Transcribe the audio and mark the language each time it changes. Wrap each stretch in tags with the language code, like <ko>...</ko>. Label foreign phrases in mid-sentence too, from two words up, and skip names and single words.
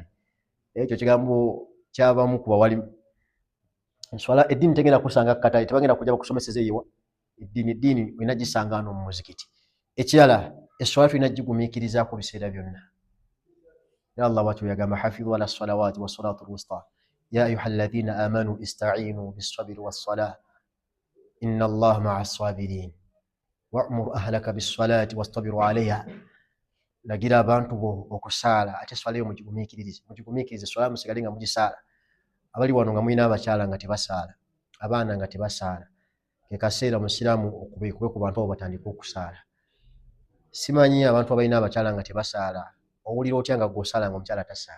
<lg>Ekyo kigambo kyabamu ku bawalimu. Eswala eddiini tegenda kukusanga ku katale tebagenda kujja bakusomeseza eyiwa eddiini olina gisanga wano mu muzikiti. Ekirala eswala tulina gigumiikirizaako biseera byonna.</lg> <ar>Allah</ar> <lg>watu yagamba</lg> <ar>حافظوا على الصلوات والصلاة الوسطى يا أيها الذين آمنوا استعينوا بالصبر والصلاة إن الله مع الصابرين. وأمر أهلك بالصلاة واصطبر عليها,</ar> <lg>lagira abantu bo okusaala ate swala yo mugigumiikirize swala musigale nga mugisaala. Abali wano nga mulina abakyala nga tebasaala, abaana nga tebasaala, ke kaseera musiraamu okubekube ku bantu abo batandika okusaala. Simanyi abantu abalina abakyala nga tebasaala owulira otya nga gwosaala nga omukyala tasaala?</lg>